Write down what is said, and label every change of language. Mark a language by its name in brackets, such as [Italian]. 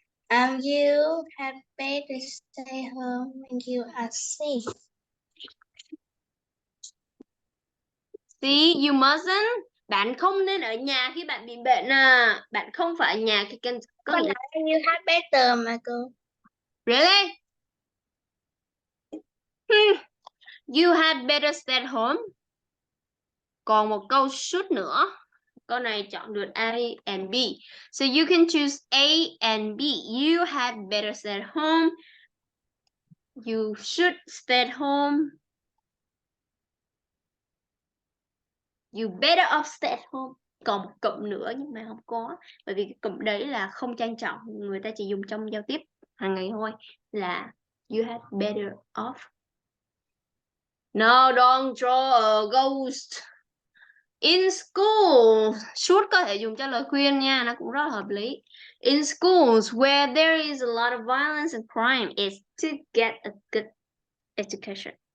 [English] You had better stay home when you are sick. See, you mustn't. [Vietnamese] Bạn không nên ở nhà khi bạn bị bệnh à. Bạn không phải ở nhà khi có nghĩa là... [English] You had better [Vietnamese] mà cô. [English] Really? You had better stay at home. [Vietnamese] Còn một câu should nữa. Câu này chọn được A and B. [English] So you can choose A and B. You had better stay at home. You should stay at home. You better off stay at home. [Vietnamese] Còn một cụm nữa nhưng mà không có. Bởi vì cái cụm đấy là không trang trọng. Người ta chỉ dùng trong giao tiếp hàng ngày thôi. Là [English] you had better off. No, don't draw a ghost. In school, [Vietnamese] should có thể dùng cho lời khuyên nha, nó cũng rất là hợp lý. [English] In schools where there is a lot of violence and crime is to get a good education.